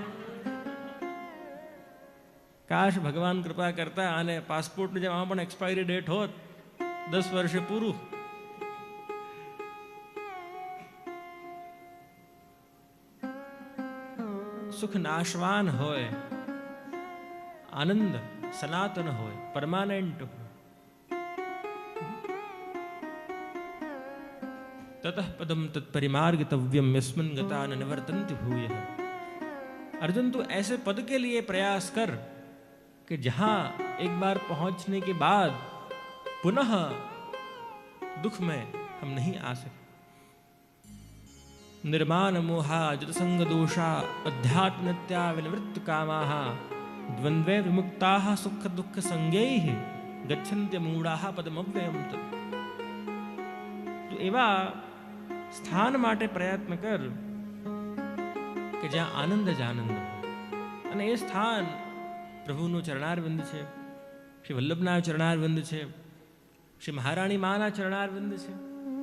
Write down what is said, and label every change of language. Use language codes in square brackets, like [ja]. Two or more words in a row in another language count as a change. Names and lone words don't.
[gu] કાશ ભગવાન કૃપા કરતા અને પાસપોર્ટની જેમ આમાં પણ એક્સપાયરી ડેટ હોત, 10 વર્ષે પૂરું. સુખ નાશવાન હોય, આનંદ સનાતન હોય, પરમાનન્ટ હોય. [sa] ततः पदम तत्परिमार्गितव्यम यस्मिन गता न निवर्तन्ति भूयः. [hi] अर्जुन तू ऐसे पद के लिए प्रयास कर कि जहां एक बार पहुंचने के बाद पुनः दुख में हम नहीं आ सके. [sa] निर्माण मोहा जतसंग दोषा अध्यात्मत्या विनिवृत्त कामाः द्वंद्वे विमुक्ताः सुख दुख संगैः गच्छन्त्य मूढ़ाः पदमव्ययम् तत्. [gu] તો એવા સ્થાન માટે પ્રયત્ન કર કે જ્યાં આનંદ જ આનંદ હોય. અને એ સ્થાન પ્રભુનું ચરણારવિંદ છે, શ્રી વલ્લભના ચરણારવિંદ છે, શ્રી મહારાણી માના ચરણારવિંદ છે.